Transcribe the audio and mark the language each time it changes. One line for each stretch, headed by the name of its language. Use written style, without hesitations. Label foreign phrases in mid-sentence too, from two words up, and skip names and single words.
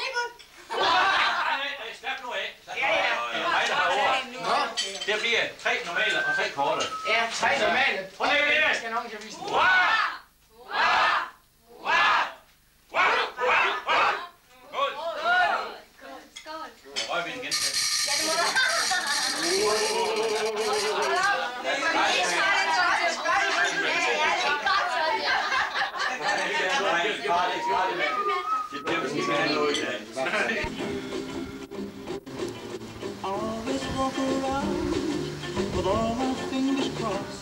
Danish: Nej, slap nu af. Hej, der har ord. Det bliver 3 normale og 3 korte. Ja, 3 normale. Prøv lige det. Jeg skal nok ikke vise det. Røg vi den igen. Ja, det må du.
English: Always walk around with all my fingers crossed.